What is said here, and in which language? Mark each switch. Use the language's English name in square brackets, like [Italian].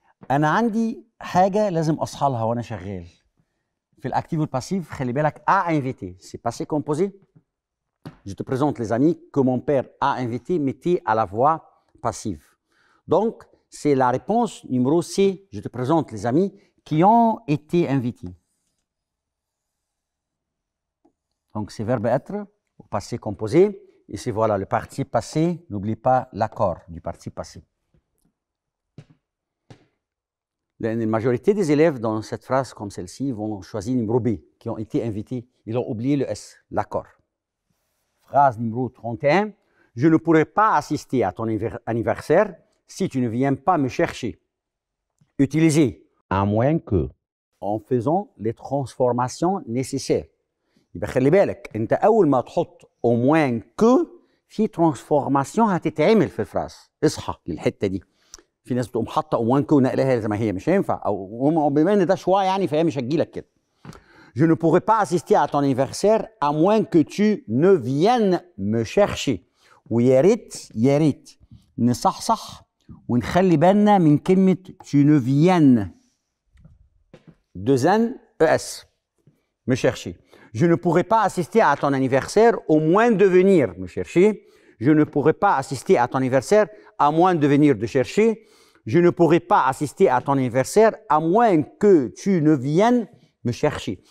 [Arabic] انا عندي حاجه لازم اصحى لها وانا شغال في الاكتيف والباسيف. خلي بالك [French] a invité c'est passé composé. Je te présente les amis que mon père a invités. Mettez à la voix passive. Donc c'est la réponse numéro C. Je te présente les amis qui ont été invités. Donc c'est verbe être au passé composé. Et c'est voilà le participe passé. N'oublie pas l'accord du participe passé. La majorité des élèves dans cette phrase comme celle-ci vont choisir numéro B, qui ont été invités. Ils ont oublié le S, l'accord. Phrase numéro 31. Je ne pourrai pas assister à ton anniversaire si tu ne viens pas me chercher. Utilisez À moins que. en faisant les transformations nécessaires. [Arabic] يبقى خلي بالك انت اول ما تحط [French] au moins que [Arabic] في ترانسفورماسيون هتتعمل في الفراز. اصحى للحته دي. في ناس بتقوم حاطه [French] au moins que [Arabic] ونقلها زي ما هي، مش هينفع، او بما ان ده شويه يعني فهي مش هتجيلك كده. [French] Je ne pourrai pas assister à ton anniversaire à moins que tu ne viennes me chercher. [Arabic] ويا ريت نصحصح ونخلي بالنا من كلمه [French] tu ne viennes. deux N ES me chercher. Je ne pourrai pas assister à ton anniversaire au moins de venir me chercher. Je ne pourrai pas assister à ton anniversaire à moins de venir te chercher. Je ne pourrai pas assister à ton anniversaire à moins que tu ne viennes me chercher.